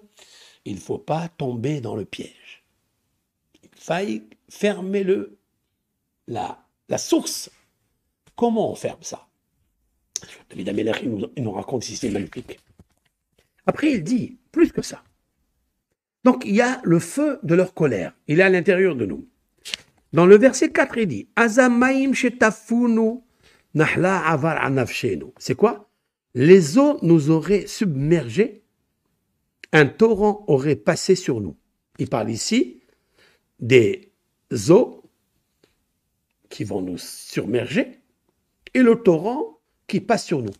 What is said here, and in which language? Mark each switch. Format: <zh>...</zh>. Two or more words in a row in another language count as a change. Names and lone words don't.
<fr>Il ne faut pas tomber dans le piège. Il faille fermer la source. Comment on ferme ça? David Ameller, il nous raconte ici, c'est magnifique. Après, il dit, plus que ça. Donc, il y a le feu de leur colère. Il est à l'intérieur de nous. Dans le verset 4, il dit,</fr> <he>אזי המים שטפונו נחלה עבר על נפשנו.</he> <fr>C'est quoi? Les eaux nous auraient submergés, un torrent aurait passé sur nous. Il parle ici des eaux qui vont nous submerger et le torrent qui passe sur nous.</fr>